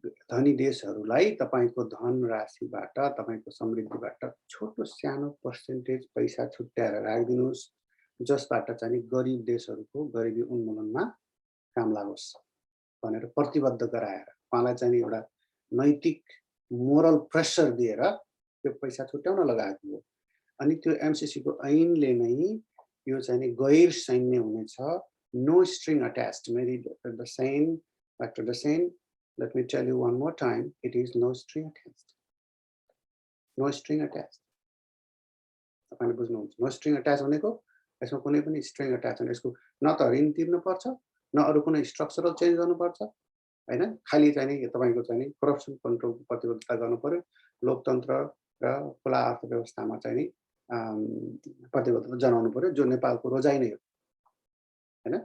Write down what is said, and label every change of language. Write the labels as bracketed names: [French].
[Nepali] धनी देशहरूलाई तपाईको धनराशिबाट तपाईको समृद्धिबाट छोटो सानो पर्सेन्टेज पैसा छुट्याएर राखिदिनुहोस् जसबाट चाहिँ गरिब देशहरूको गरिबी उन्मूलनमा काम लागोस् भनेर प्रतिबद्ध गराएर उहाँलाई चाहिँ एउटा नैतिक मोरल प्रेसर दिएर त्यो पैसा छुट्याउन लगाएको हो। अनि त्यो एमसीसी को ऐनले नै यो चाहिँ गैर सैन्य हुनेछ, [English] No string attached. मेरी the सेन doctor the सेन, let me tell you one more time, it is no string attached. No string attached. [Nepali] तपाईले बुझ्नुहुन्छ [English] no string attach [Nepali] भनेको यसमा कुनै पनि स्ट्रिङ अट्याच छैन। यसको न त ऋण तिर्नु पर्छ न अरु कुनै स्ट्रक्चरल चेन्ज गर्नु पर्छ हैन। खाली चाहिँ नि तपाईको चाहिँ नि करप्सन कन्ट्रोलको प्रतिबद्धता गर्नु पर्यो, लोकतन्त्र र खुला अर्थव्यवस्थामा चाहिँ नि प्रतिबद्धता जनाउनु पर्यो, जो नेपालको रोजाइ नै हो हैन।